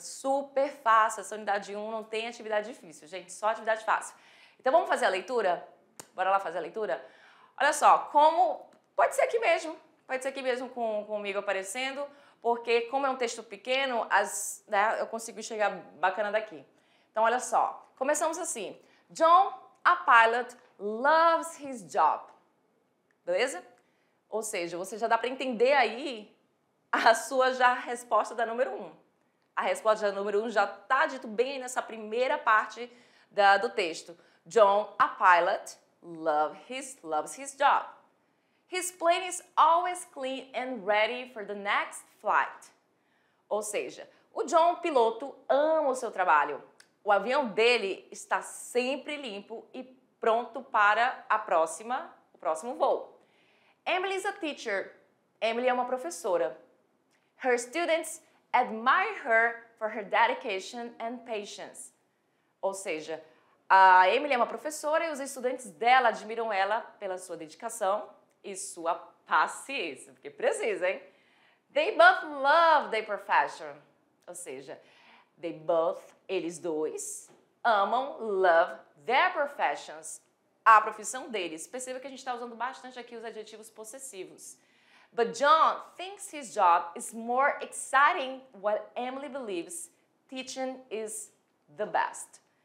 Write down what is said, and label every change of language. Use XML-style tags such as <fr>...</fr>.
<pt>Super fácil, essa unidade 1 não tem atividade difícil, gente, só atividade fácil. Então vamos fazer a leitura? Bora lá fazer a leitura? Olha só, pode ser aqui mesmo. Pode ser aqui mesmo comigo aparecendo, porque como é um texto pequeno, né, eu consigo enxergar bacana daqui. Então, olha só. Começamos assim.</pt> <en>John, a pilot, loves his job.</en> <pt>Beleza? Ou seja, você já dá para entender aí a sua resposta da número 1. A resposta da número 1 já está dito bem nessa primeira parte do texto.</pt> <en>John, a pilot, loves his job. His plane is always clean and ready for the next flight.</en> <pt>Ou seja, o John, piloto, ama o seu trabalho. O avião dele está sempre limpo e pronto para o próximo voo.</pt> <en>Emily is a teacher.</en> <pt>Emily é uma professora.</pt> <en>Her students admire her for her dedication and patience.</en> <pt>Ou seja, a Emily é uma professora e os estudantes dela admiram ela pela sua dedicação e sua paciência, porque precisa, hein?</pt> <en>They both love their profession.</en> <pt>Ou seja, eles dois,</pt> <en>love their professions,</en> <pt>a profissão deles. Perceba que a gente está usando bastante aqui os adjetivos possessivos.</pt> <en>But John thinks his job is more exciting what Emily believes teaching is the best.</en>